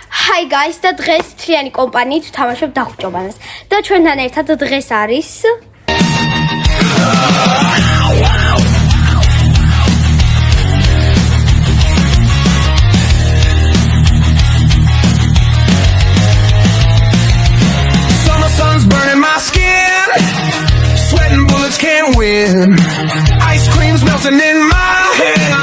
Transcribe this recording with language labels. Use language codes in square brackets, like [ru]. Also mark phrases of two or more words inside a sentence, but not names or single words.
[en] Hi guys, [ka] და დღეს თლიანი კომპანიით ვთამაშობ დახუჭობანას. და ჩვენთან ერთად დღეს არის [en] Summer sun's burning my skin. Sweating bullets can't win. Ice cream's melting in my hand.